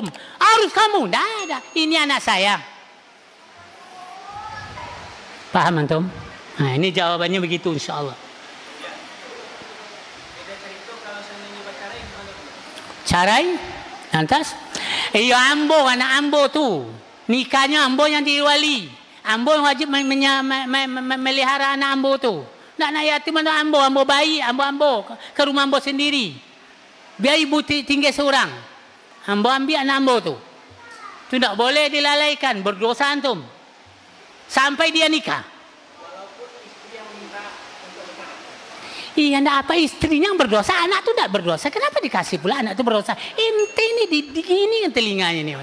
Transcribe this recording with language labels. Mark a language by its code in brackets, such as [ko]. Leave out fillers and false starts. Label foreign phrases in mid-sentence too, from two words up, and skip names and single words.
[id] Harus kamu. Tidak ada. Ini anak saya. Paham antum? Nah, ini jawabannya begitu insya Allah. Carai? [min] Lantas? Iya ambo, anak ambo tu. Nikahnya ambo yang diwali. Ambo yang wajib melihara anak ambo tu. Nak yatim anak ambo bayi, ambo ke rumah ambo sendiri. Biar ibu tinggal seorang. Ambo ambil anak ambo tu. [id] Itu tak boleh dilalaikan, berdosa antum. Sampai dia nikah. Iya, enggak apa istrinya yang berdosa, anak itu tidak berdosa. Kenapa dikasih pula anak itu berdosa? Ente ini digini kan telinganya ini.